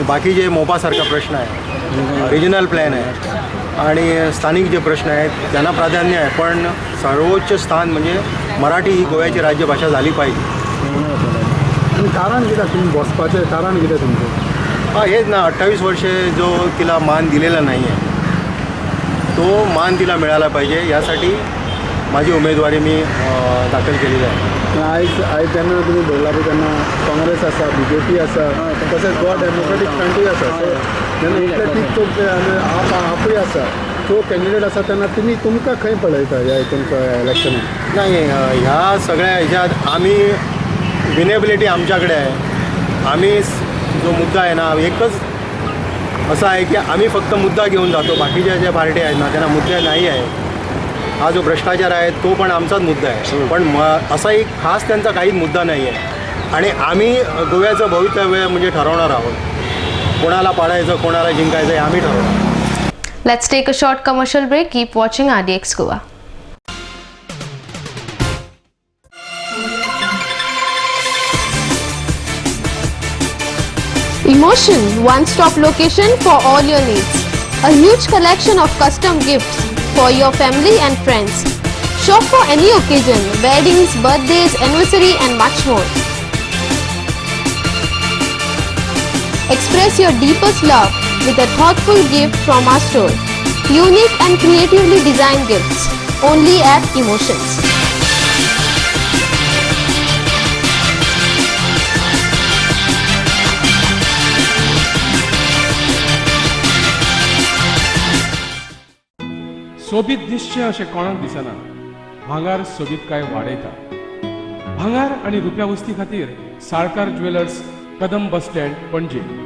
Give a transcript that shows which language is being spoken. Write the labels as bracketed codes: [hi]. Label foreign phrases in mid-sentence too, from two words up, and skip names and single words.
[mr] बाकी जे मोपासारखा प्रश्न आहे, रिजनल प्लॅन आहे आणि स्थानिक जे प्रश्न आहेत त्यांना प्राधान्य आहे, पण सर्वोच्च स्थान म्हणजे मराठी ही गोव्याची राज्यभाषा झाली पाहिजे. आणि कारण किती तुम्ही बसपाचे कारण किती तुमचं? हेच ना 28 वर्षे जो तिला मान दिलेला नाही आहे तो मान तिला मिळाला पाहिजे, यासाठी माझी उमेदवारी मी दाखल केलेली आहे. [kok] आयज जेन्ना तुम्ही बोलला पळय तेन्ना काँग्रेस आसा, BJP आसा, तशेंच गोवा डेमोक्रेटीक फ्रंटूय आसा. सो जेन्ना इतले तीग चौक आनी आपूय आसा, तो कॅन्डिडेट आसा तेन्ना तुमकां खंय पळयता ह्या तुमच्या इलेक्शनाक? [mr] नाही, ह्या सगळ्या ह्याच्यात आम्ही विनेबिलिटी आमच्याकडे आहे. आम्ही जो मुद्दा आहे ना, एकच असा आहे की आम्ही फक्त मुद्दा घेऊन जातो. बाकीच्या ज्या पार्टी आहेत ना, त्यांना मुद्दे नाही आहे. हा जो भ्रष्टाचार आहे तो पण आमचाच मुद्दा आहे, पण असा एक खास त्यांचा काहीच मुद्दा नाही आहे. आणि आम्ही गोव्याचं भवितव्य म्हणजे ठरवणार आहोत. कोणाला पाडायचं, कोणाला जिंकायचं हे आम्ही ठरवणार. [en] Let's take a short commercial break. Keep watching RDX Goa. Emotion, one-stop location for all your needs. A huge collection of custom gifts for your family and friends. Shop for any occasion, weddings, birthdays, anniversary and much more. Express your deepest love with a thoughtful gift from our store. Unique and creatively designed gifts only at Emotions. [kok] सोबीत दिसचे अशें कोणाक दिसना. भांगार सोबीत काय वाडयता. भांगार आनी रुप्या वस्ती खातीर साळकार ज्वेलर्स, कदम बस स्टँड, पणजे.